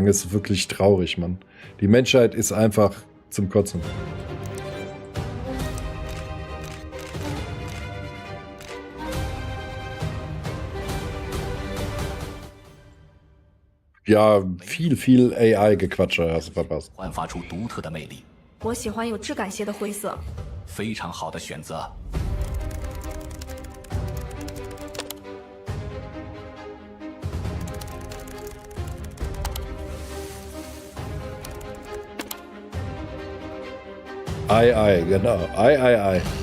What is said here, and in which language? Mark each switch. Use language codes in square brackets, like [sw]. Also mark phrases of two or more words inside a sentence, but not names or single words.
[de] Das ist wirklich traurig, Mann. Die Menschheit ist einfach zum Kotzen. Ja, viel AI-Gequatsche hast du verpasst. [zh] 焕发出独特的魅力。我喜欢有质感些的灰色。非常好的选择。 [de] Ei, genau. Ei.